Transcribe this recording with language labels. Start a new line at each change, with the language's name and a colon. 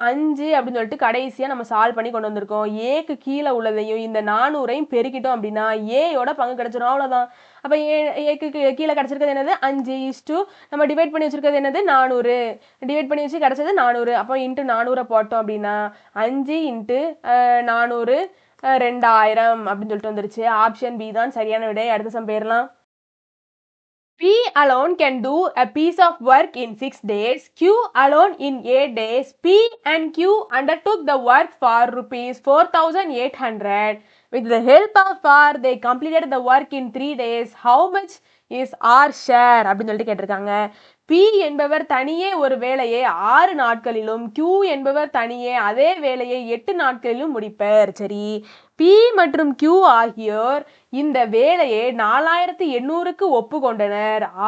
Tamil: 5 அப்படின்னு சொல்லிட்டு கடைசியா நம்ம சால்வ் பண்ணி கொண்டு வந்திருக்கோம். ஏக்கு கீழே உள்ளதையும் இந்த 400ஐயும் பெருக்கிட்டோம் அப்படின்னா ஏயோட பங்கு கிடைச்சிடும். அவ்வளவுதான். அப்ப ஏக்கு கீழே கிடைச்சிருக்கிறது என்னது? 5 நம்ம டிவைட் பண்ணி வச்சிருக்கிறது என்னது? 400. டிவைட் பண்ணி வச்சு கிடைச்சது 400. அப்போ இன்ட்டு 400 போட்டோம் அப்படின்னா 5 × 400 2000 அப்படின்னு சொல்லிட்டு வந்துருச்சு. ஆப்ஷன் பி தான் சரியான விடை. அடுத்த சம் போயிடலாம்.
English: P alone can do a piece of work in 6 days. Q alone in 8 days. P and Q undertook the work for rupees 4,800. With the help of R, they completed the work in 3 days. How much is R share?
Tamil: அப்படின்னு சொல்லிட்டு கேட்டிருக்காங்க. P என்பவர் தனியே ஒரு வேலையை 6 நாட்களிலும், Q என்பவர் தனியே அதே வேலையை 8 நாட்களிலும் முடிப்பர். சரி, P மற்றும் Q ஆகியோர் இந்த வேலையை 4800க்கு ஒப்புக்கொண்டனர்.